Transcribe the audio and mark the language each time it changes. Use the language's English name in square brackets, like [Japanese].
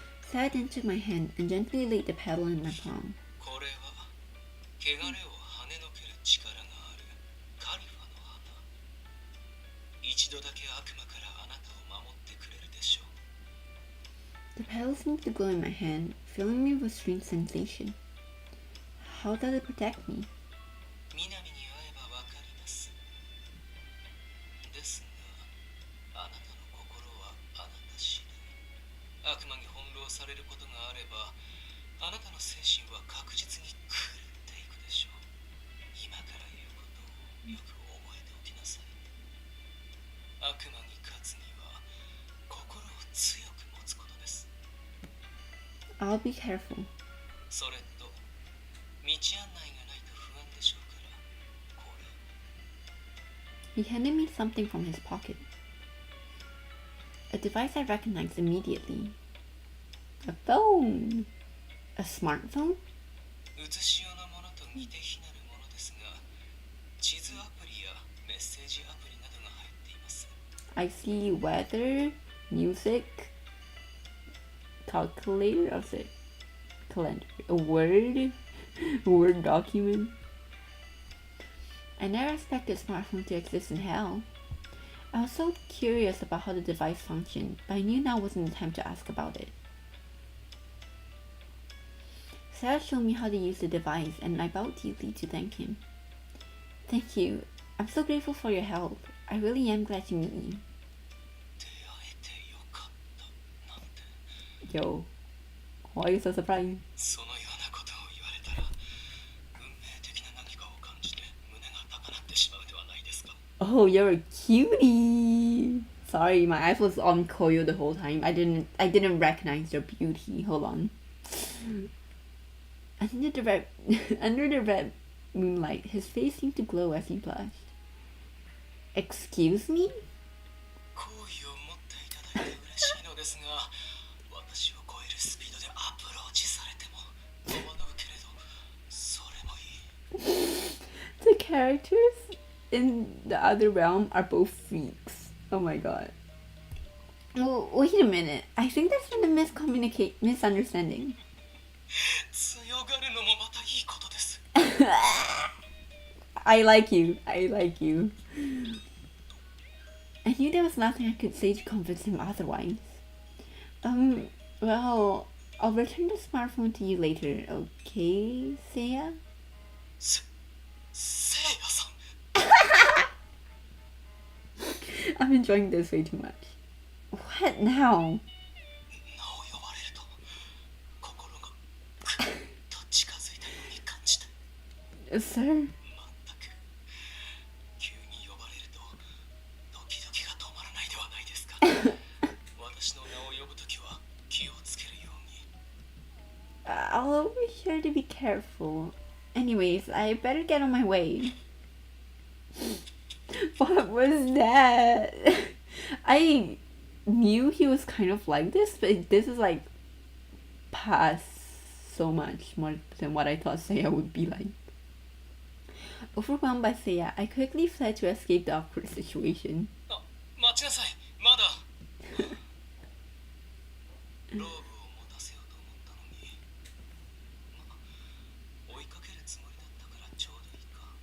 [English] Sad then took my hand and gently laid the petal in my palm. [Japanese] これは、汚れを跳ねのける力があるカリファの花。一度だけ悪魔からあなたを守ってくれるでしょう。 [English] The petal seemed to glow in my hand, filling me with a strange sensation. How does it protect me? [Japanese] 南に会えばわかります。ですが、あなたの心はあなた次第。悪魔に翻弄されることがあれば、あなたの精神は確実に狂っていくでしょう。今から言うことをよく覚えておきなさい。悪魔に勝つには、心を強く持つことです。 [English] I'll be careful. [Japanese] それと、道案内がないと不安でしょうから、これ。 [English] He handed me something from his pocket. A device I recognized immediately. A phone! A smartphone? [Japanese] 写し世のものと似て非なるものですが、地図アプリやメッセージアプリなどが入っています。 [English] I see weather, music, calculator, I'll say calendar, a word document. I never expected smartphone to exist in hell. I was so curious about how the device functioned, but I knew now wasn't the time to ask about it. Sarah showed me how to use the device, and I bowed deeply to thank him. Thank you. I'm so grateful for your help. I really am glad to meet you. [Japanese] 出会えてよかったなんて。 [English] Yo, why are you so surprised? [Japanese] そのようなことを言われたら、運命的な何かを感じて胸が高鳴ってしまうではないですか。 [English] Oh, you're a cutie. Sorry, my eyes was on Koyo the whole time. I didn't recognize your beauty. Hold on. Under the red moonlight, his face seemed to glow as he blushed. Excuse me? [Japanese] 好意を持っていただいて嬉しいのですが、私を超えるスピードでアプローチされても戸惑うけれど、それもいい。 [English] The characters in the other realm are both freaks. Oh my god. Oh, wait a minute. I think there's been a misunderstanding. [Japanese] 強がるのもまたいいことです。 [English] I like you. I like you. I knew there was nothing I could say to convince him otherwise. Well, I'll return the smartphone to you later, okay, Seiya? [Japanese] せいやさん [English] I'm enjoying this way too much. What now? [Japanese] 名を呼ばれると心がぐっと近づいたように感じた [English] Sir? [Japanese] 全く急に呼ばれるとドキドキが止まらないではないですか私の名を呼ぶときは気をつけるように [English] I'll be sure to be careful. Anyways, I better get on my way. What was that? I knew he was kind of like this, but this is like past so much more than what I thought Seiya would be like. Overwhelmed by Seiya, I quickly fled to escape the awkward situation. [Japanese] あ、待ちなさいまだローブを持たせようと思ったのにまあ追いかけるつもりだったからちょうどいいか